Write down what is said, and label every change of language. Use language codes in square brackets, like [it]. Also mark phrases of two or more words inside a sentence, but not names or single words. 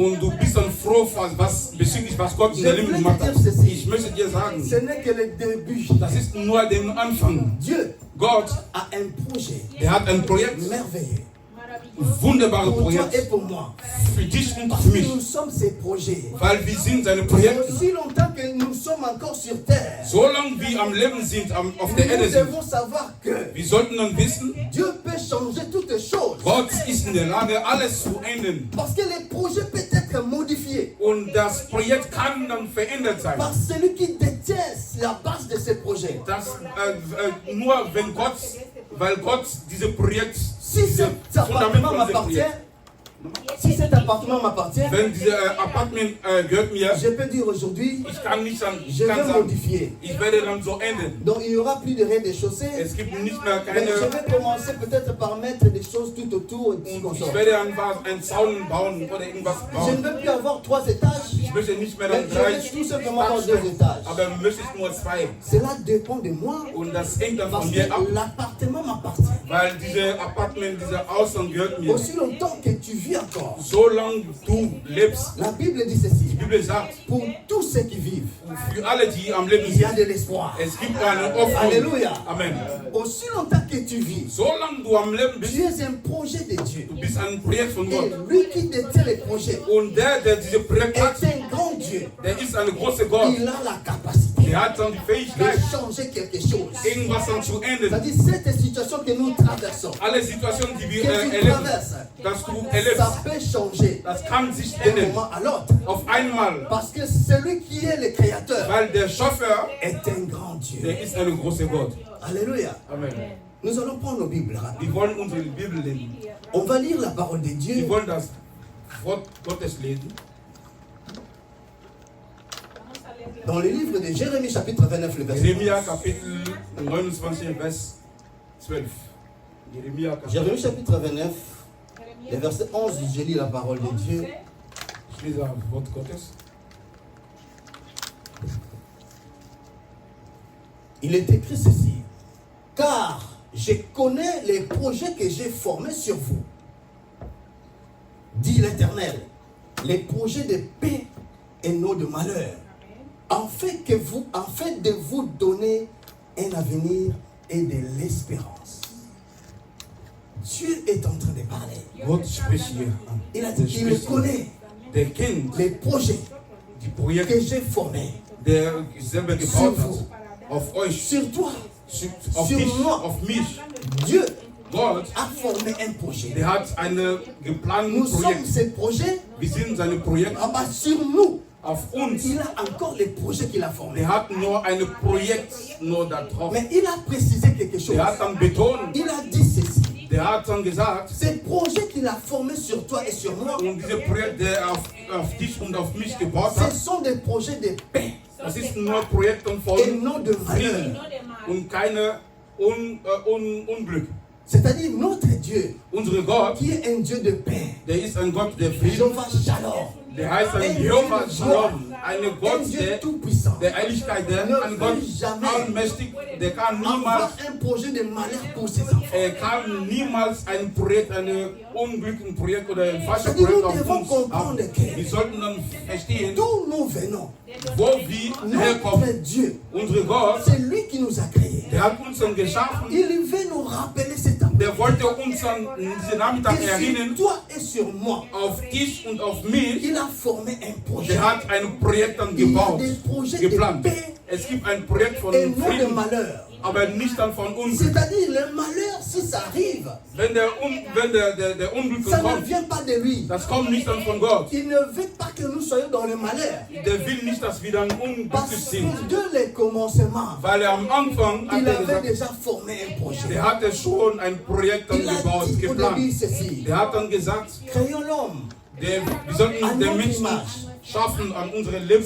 [de] Und du bist dann froh, bezüglich was Gott in deinem Leben gemacht hat. Ich möchte dir sagen, [fr] Ce n'est que le début. [de] das ist nur der Anfang. [fr] Dieu [de] Gott [fr] a un projet [de] hat ein Projekt, [fr] merveilleux [de] wunderbares [fr] pour toi [de] Projekt [fr] et pour moi. [de] für dich und [fr] Parce [de] für [fr] que [de] mich. [fr] nous sommes ces projets. [de] Weil wir sind seine Projekte. [fr] Aussi longtemps que nous sommes encore sur terre, [de] Solange wir am Leben sind, auf der [fr] nous [de] Erde sind, [fr] devons savoir que [de] wir sollten dann wissen, [fr] Dieu peut changer toutes choses. [de] Gott ist in der Lage, alles zu ändern. [fr] Parce que le projet peut être modifié [de] Und das Projekt kann dann verändert sein. [fr] par celui qui détient la base de ce projet. [de] Das, nur wenn Gott, weil Gott dieses Projekt, [fr] Si [de] dieses [fr] cet [de] Fundament [fr] appartement [de] von diesem [fr] m'appartient, [de] Projekt, [fr] si cet appartement m'appartient, [de] wenn dieses Apartment gehört mir, [fr] je peux dire aujourd'hui, [de] ich kann nicht sagen, [fr] je vais [de] sagen, [fr] modifier. [de] ich werde dann so ändern. [fr] Donc il n'y aura plus de rez-de-chaussée. [de] Es gibt nicht mehr [fr] Mais je [de] keine, [fr] vais commencer peut-être par mettre des choses tout autour. [de] und ich werde einfach einen Zaun bauen oder irgendwas [fr] Je ne [de] bauen. [fr] veux plus avoir 3 étages, [de] Ich möchte nicht mehr [fr] mais [de] dann [fr] je [de] drei [fr] vais tout simplement avoir 2 étages. [de] aber möchte ich nur zwei. [fr] Cela dépend de moi [de] Und das hängt dann [fr] parce [de] von [fr] que [de] mir ab, [fr] l'appartement m'appartient. [de] weil diese Apartment, dieser Ausland gehört mir. [fr] Aussi longtemps que tu vis encore, [de] Solange du lebst, [fr] la Bible dit [de] die [fr] ceci, [de] Bibel sagt, [fr] pour tous ceux qui vivent, [de] für alle, die am Leben [fr] il y a [de] sind, [fr] de l'espoir. [de] es gibt eine Hoffnung. [fr] Alléluia. [de] Amen. [fr] Aussi longtemps que tu vis, [de] Solange du am Leben bist, [fr] tu es un projet de Dieu. [de] du bist ein Projekt von [fr] Et [de] Gott. [fr] lui qui détient les projets [de] Und der diese Projekt hat, [fr] est un grand Dieu. [de] der ist ein großer Gott. [fr] Il a la capacité [de] Der hat dann die [fr] de [de] Fähigkeit, [fr] changer quelque chose. [de] irgendwas dann zu ändern. [fr] C'est-à-dire cette situation que nous traversons, [de] Alle Situationen, die wir [fr] que tu [de] erleben, [fr] traverses, [de] dass du [fr] ça [de] erlebst, [fr] peut changer [de] das kann sich [fr] d'un [de] ändern. [fr] moment à l'autre. [de] Auf einmal, [fr] Parce que celui qui est le créateur [de] weil der Schöpfer, [fr] est un grand Dieu. [de] der ist ein großer Gott. [fr] Alléluia. [de] Amen. [fr] Nous allons prendre nos Bibles rapidement. [de] Wir wollen unsere Bibel lesen. [fr] On va lire la parole de Dieu. [de] Wir wollen das Wort Gottes lesen. [fr] Dans le livre de Jérémie chapitre 29, le verset [de] Jeremia [fr] 11. [de] Kapitel 29, Vers 12. Jeremia Kapitel. [fr] Jérémie chapitre 29, le verset 11, je lis la parole de Dieu. [de] Ich lese das Wort Gottes. [fr] Il est écrit ceci. Car je connais les projets que j'ai formés sur vous, dit l'Éternel, les projets de paix et non de malheur, afin de vous donner un avenir et de l'espérance. Dieu est en train de parler. [de] Gott spricht hier. [fr] Il a dit qu'il connaît [de] Der kennt [fr] les projets [de] die Projekte, [fr] que j'ai formés [de] der selber gebaut hat. Auf euch, [fr] sur toi. [de] auf [fr] Sur [de] dich, [fr] moi. [de] auf mich. [fr] Dieu [de] Gott, [fr] a formé un projet. [de] der hat eine geplanten [fr] Nous sommes [de] Projekt. [fr] ces projets. [de] Wir sind seine Projekte. [fr] Ah bah, sur nous, [de] Auf uns, [fr] il a encore les projets qu'il a formés. [de] der hat nur ein Projekt nur da drauf. [fr] Mais il a précisé quelque chose. [de] Der hat dann betont, [fr] Il a dit ceci. [de] der hat dann gesagt, [fr] Ces projets qu'il a formés sur toi et sur moi, [de] und diese Projekt, der auf dich und auf mich gebaut [fr] ce [de] hat, [fr] sont des projets de paix [de] das ist nur Projekte [fr] et [de] von [fr] non de [de] Frieden [fr] malheur. [de] und keine Unglück. [fr] C'est-à-dire notre Dieu, [de] Unser Gott, [fr] qui est un Dieu de paix. [de] der ist ein Gott der Frieden. [fr] Jehovah Shalom. [de] Der heißt ein Jehovah Shalom, ein [fr] Un [de] Gott [fr] Dieu tout-puissant. [de] der Heiligkeit, ein Gott allmächtig, der kann [fr] Avoir [de] niemals, [fr] un projet de malheur pour ses enfants. [de] kann niemals ein Projekt, ein unglückliches Projekt oder ein falsches [fr] C'est-à-dire, [de] Projekt [fr] nous [de] auf [fr] devons [de] uns [fr] comprendre [de] haben. [fr] que [de] Wir sollten dann verstehen, [fr] d'où nous venons. [de] wo wir herkommen. [fr] Notre Dieu, [de] Unser Gott, [fr] c'est lui qui nous a créés. [de] der hat uns dann geschaffen, [fr] Il veut nous rappeler cet amour. [de] der wollte uns dann diesen Nachmittag [fr] Et sur [de] erinnern, [fr] toi et sur moi, [de] auf dich und auf mich. [fr] il a formé un projet. [de] Der hat ein Projekt dann [fr] Il y a [de] gebaut, [fr] des projets [de] geplant. [fr] de paix [de] Es gibt ein Projekt von [fr] et non de [de] Frieden, [fr] malheur. [de] aber nicht dann von Unglück. [fr] C'est-à-dire, le malheur, si ça arrive, [de] Wenn der Unglück [fr] ça ne [de] kommt, [fr] vient pas de lui. [de] das kommt nicht dann von Gott. [fr] Il ne veut pas que nous soyons dans le malheur. [de] Der will nicht, dass wir dann unglücklich [fr] Parce [de] sind. [fr] que dès le commencement, [de] Weil am Anfang hat [fr] il [de] er [fr] avait [de] gesagt, [fr] déjà formé un projet. [de] der hatte schon ein Projekt dann [fr] Il a [de] gebaut, [fr] dit au début [de] geplant. [fr] ceci. [de] Der hat dann gesagt, [fr] Créons l'homme [de] wir sollten den Menschen schaffen an unsere Lebens,